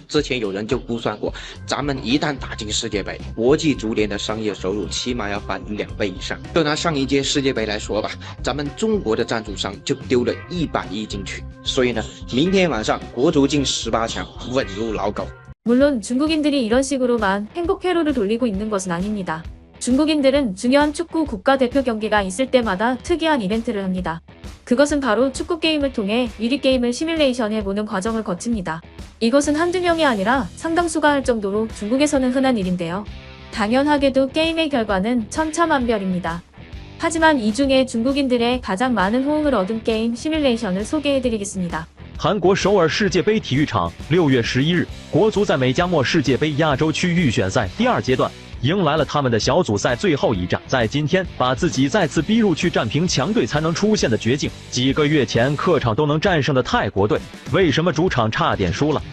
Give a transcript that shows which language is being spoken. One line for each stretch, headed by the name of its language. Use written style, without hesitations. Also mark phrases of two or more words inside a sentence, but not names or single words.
Chinese: 之前有人就估算过，咱们一旦打进世界杯，国际足联的商业收入起码要翻2倍以上。就拿上一届世界杯来说吧，咱们中国的赞助商就丢了100亿进去，所以呢，明天晚上国足进18强，稳如老狗。
Korean: 물론 중국인들이 이런 식으로만 행복 회로를 돌리고 있는 것은 아닙니다. 중국인들은 중요한 축구 국가대표 경기가 있을 때마다 특이한 이벤트를 합니다. 그것은 바로 축구 게임을 통해 미리 게임을 시뮬레이션해보는 과정을 거칩니다. 이것은 한두 명이 아니라 상당수가 할 정도로 중국에서는 흔한 일인데요. 당연하게도 게임의 결과는 천차만별입니다. 하지만 이 중에 중국인들의 가장 많은 호응을 얻은 게임 시뮬레이션을 소개해드리겠습니다.
Chinese: 韩国首尔世界杯体育场6月11日，国足在美加墨世界杯亚洲区预选赛第2阶段迎来了他们的小组赛最后一战，在今天把自己再次逼入去战平强队才能出现的绝境。几个月前客场都能战胜的泰国队，为什么主场差点输了？